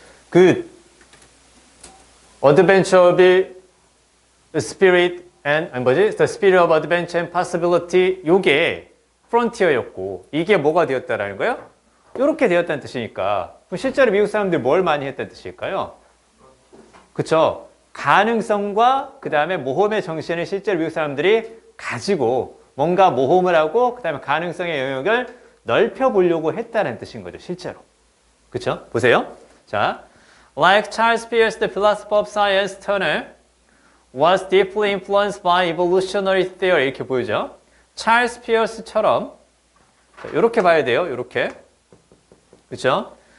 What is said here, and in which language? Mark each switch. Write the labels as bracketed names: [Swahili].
[Korean] 그 [English] Adventure of Spirit and The Spirit of Adventure and Possibility [Korean] 요게 프론티어였고 이게 뭐가 되었다라는 거예요? 이렇게 되었다는 뜻이니까 그럼 실제로 미국 사람들이 뭘 많이 했다는 뜻일까요? 그쵸? 가능성과 그 다음에 모험의 정신을 실제로 미국 사람들이 가지고 뭔가 모험을 하고 그 다음에 가능성의 영역을 넓혀보려고 했다는 뜻인 거죠. 실제로. 그쵸? 보세요. [English] 자, like Charles Peirce, the philosopher of science, Turner was deeply influenced by evolutionary theory. [Korean] 이렇게 보이죠? 찰스 피어스처럼 이렇게 봐야 돼요. 이렇게. 그렇죠?